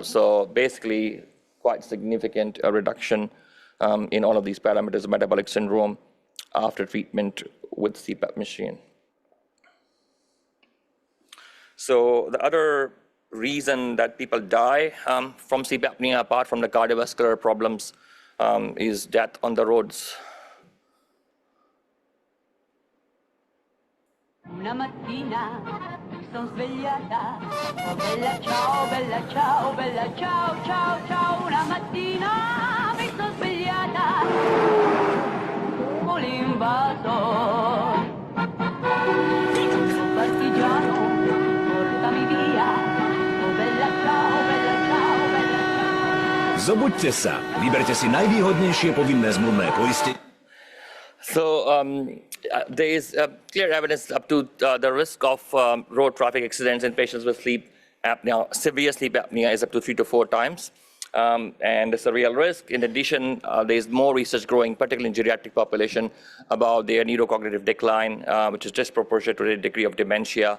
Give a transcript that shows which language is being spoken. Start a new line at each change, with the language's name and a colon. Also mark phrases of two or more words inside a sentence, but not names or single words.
English: So basically, quite significant reduction in all of these parameters of metabolic syndrome after treatment with CPAP machine. So the other reason that people die from sleep apnea, apart from the cardiovascular problems, is death on the roads.
Italian: Una mattina mi son svegliata, oh bella ciao, bella ciao, bella ciao, ciao, ciao. Una mattina mi son svegliata, con l'invasor, partigiano, portami via, oh bella ciao, bella ciao, bella ciao.
Slovak: Zobuďte sa, vyberte si najvýhodnejšie povinné zmluvné poistenie.
English: So there is clear evidence up to the risk of road traffic accidents in patients with sleep apnea. Severe sleep apnea is up to 3 to 4 times, and it's a real risk. In addition, there is more research growing, particularly in geriatric population, about their neurocognitive decline, which is disproportionate to the degree of dementia.